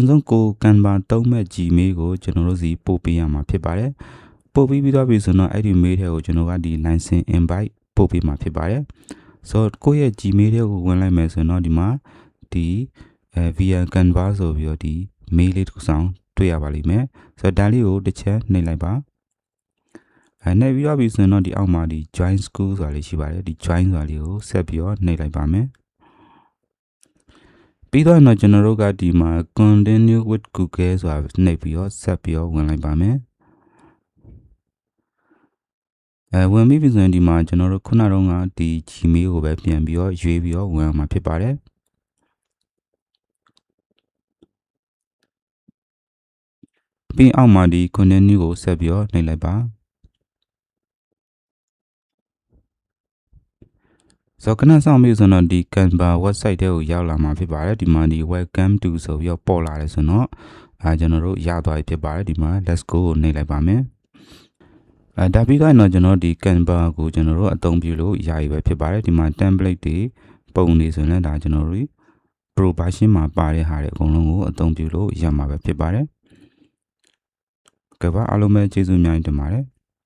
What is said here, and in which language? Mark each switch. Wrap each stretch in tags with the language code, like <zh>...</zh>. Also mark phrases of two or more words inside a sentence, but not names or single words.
<my>ဆုံးကို Canva သုံးမဲ့ Gmail ကိုကျွန်တော်တို့စီပို့ပေးရမှာဖြစ်ပါတယ်ပို့ပြီးတော့ပြီဆိုတော့အဲ့ဒီ mail ထဲကိုကျွန်တော်ကဒီ</my> <en>license invite</en> <my>ပို့ပေးမှာဖြစ်ပါတယ်ဆိုတော့ကိုယ့်ရဲ့ Gmail ထဲကိုဝင်လိုက်မယ်ဆိုတော့ဒီမှာဒီ via Canva ဆိုပြီးတော့ဒီ mail လေးတစ်ခုဆောင်တွေ့ရပါလိမ့်မယ်ဆိုတော့ဒါလေးကိုတစ်ချက်နှိပ်လိုက်ပါနေပြီးတော့ပြီဆိုတော့ဒီအောက်မှာဒီ</my> <en>join school</en> <my>ဆိုတာလေးရှိပါတယ်ဒီ join ဆိုတာလေးကိုဆက်ပြီးတော့နှိပ်လိုက်ပါမယ် ပြီးတော့ကျွန်တော်တို့ကဒီမှာ</my> <en>continue with Google</en> <my>ဆိုတာနှိပ်ပြီးတော့ဆက်ပြီးတော့ဝင်လိုက်ပါမယ်ဝင်ပြီးပြီဆိုရင်ဒီမှာကျွန်တော်တို့ခုနတုန်းကဒီ Gmail ကိုပဲပြန်ပြီးတော့ရွေးပြီးတော့ဝင်အောင်မှာဖြစ်ပါတယ် ပြီးအောက်မှာဒီ continue ကိုဆက်ပြီးတော့နှိပ်လိုက်ပါဆိုတော့ခဏဆောင်ပြီးဆိုတော့ဒီ Canva website ထဲကိုရောက်လာ မှာဖြစ်ပါတယ်ဒီမှာဒီ</my> <en>welcome to</en> <my>ဆိုပြီးတော့ပေါ်လာတယ်ဆိုတော့ကျွန်တော်တို့ရသွားပြီဖြစ်ပါတယ်ဒီမှာ</my> <en>let's go</en> <my>ကိုနှိပ်လိုက်ပါမယ်ဒါပြီးတော့ကျွန်တော်ဒီ Canva ကိုကျွန်တော်တို့အသုံးပြုလို့ရပြီပဲဖြစ်ပါတယ်ဒီမှာ template တွေပုံတွေဆိုရင်လည်းဒါကျွန်တော်တို့</my> <en>Pro version</en> <my>မှာပါတဲ့ဟာတွေအကုန်လုံးကိုအသုံးပြုလို့ရမှာပဲဖြစ်ပါတယ်ကဲပါအားလုံးပဲကျေးဇူးအများကြီးတင်ပါတယ်</my>